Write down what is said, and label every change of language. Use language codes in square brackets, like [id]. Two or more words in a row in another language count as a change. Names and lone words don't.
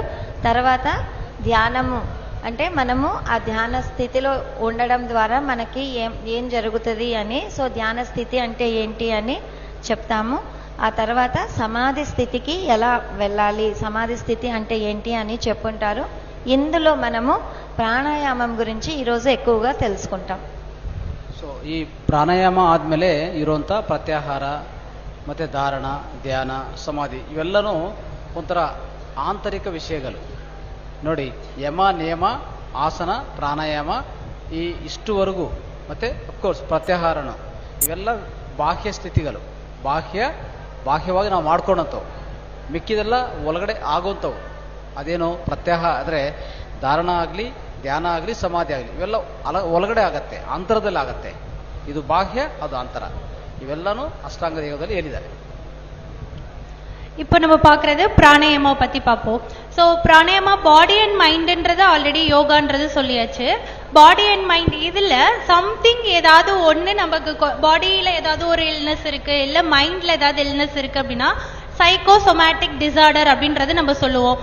[te] తర్వాత ధ్యానము అంటే మనము ఆ ధ్యాన స్థితిలో ఉండడం ద్వారా మనకి ఏం జరుగుతుంది అని, సో ధ్యాన స్థితి అంటే ఏంటి అని చెప్తాము. ఆ తర్వాత సమాధి స్థితికి ఎలా వెళ్ళాలి, సమాధి స్థితి అంటే ఏంటి అని చెప్పుంటారు. ఇందులో మనము ప్రాణాయామం గురించి ఈరోజు ఎక్కువగా తెలుసుకుంటాం. [kn] ಸೊ ಈ ಪ್ರಾಣಾಯಾಮ ಆದಮೇಲೆ ಇರುವಂಥ ಪ್ರತ್ಯಾಹಾರ ಮತ್ತು ಧಾರಣ, ಧ್ಯಾನ, ಸಮಾಧಿ ಇವೆಲ್ಲನೂ ಒಂಥರ ಆಂತರಿಕ ವಿಷಯಗಳು. ನೋಡಿ, ಯಮ, ನಿಯಮ, ಆಸನ, ಪ್ರಾಣಾಯಾಮ ಇಷ್ಟುವರೆಗೂ ಮತ್ತು [en] of course [kn] ಪ್ರತ್ಯಾಹಾರನು ಇವೆಲ್ಲ ಬಾಹ್ಯ ಸ್ಥಿತಿಗಳು. ಬಾಹ್ಯವಾಗಿ ನಾವು ಮಾಡ್ಕೊಂಡಂಥವು. ಮಿಕ್ಕಿದೆಲ್ಲ ಒಳಗಡೆ ಆಗೋಂಥವು. ಅದೇನು ಪ್ರತ್ಯಾಹಾರ ಅಂದರೆ ಧಾರಣ ಆಗಲಿ, ಧ್ಯಾನ ಆಗಲಿ, ಸಮಾಧಿ ಆಗಲಿ ಇವೆಲ್ಲ ಒಳಗಡೆ ಆಗತ್ತೆ, ಅಂತರದಲ್ಲಿ ಆಗತ್ತೆ. ಇದು ಬಾಹ್ಯ, ಅದು ಅಂತರ. ಇವೆಲ್ಲನೂ ಅಷ್ಟಾಂಗ ಯೋಗದಲ್ಲಿ ಹೇಳಿದ್ದಾರೆ. [ta] இப்போ நம்ம பார்க்கறது பிராணாயாமா பத்தி பார்ப்போம். ஸோ பிராணாயாமா [en] body and mind [ta] ஆல்ரெடி யோகான்றது சொல்லியாச்சு. [en] body and mind [ta] இதுல சம்திங் ஏதாவது ஒன்று நமக்கு பாடியில ஏதாவது ஒரு இல்னஸ் இருக்கு, இல்லை மைண்ட்ல ஏதாவது இல்னஸ் இருக்கு அப்படின்னா [en] psychosomatic disorder [ta] அப்படின்றது நம்ம சொல்லுவோம்.